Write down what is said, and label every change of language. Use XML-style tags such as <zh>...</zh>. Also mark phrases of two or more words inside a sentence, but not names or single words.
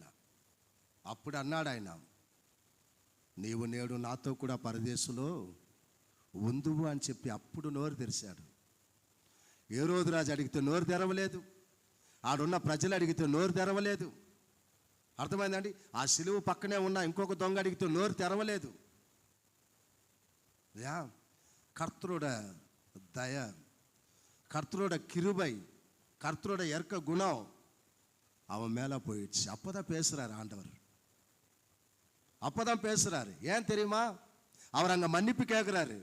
<te>అప్పుడు అన్నాడు ఆయన, నీవు నేడు నాతో కూడా పరదేశంలో ఉందువు అని చెప్పి అప్పుడు నోరు తెరిచాడు. హేరోదు రాజు అడిగితే నోరు తెరవలేదు, ఆడున్న ప్రజలు అడిగితే నోరు తెరవలేదు. అర్థమైందండి. ఆ సిలువ పక్కనే ఉన్న ఇంకొక దొంగ అడిగితే నోరు తెరవలేదు.</te> <ta>கர்த்தரோட தய, கர்த்தரோட கிருபை, கர்த்தரோட இறக்க குணம் அவன் மேலே போயிடுச்சு. அப்போதான் பேசுறாரு ஆண்டவர், அப்போதான் பேசுறாரு. ஏன் தெரியுமா? அவர் அங்கே மன்னிப்பு கேட்குறாரு.</ta>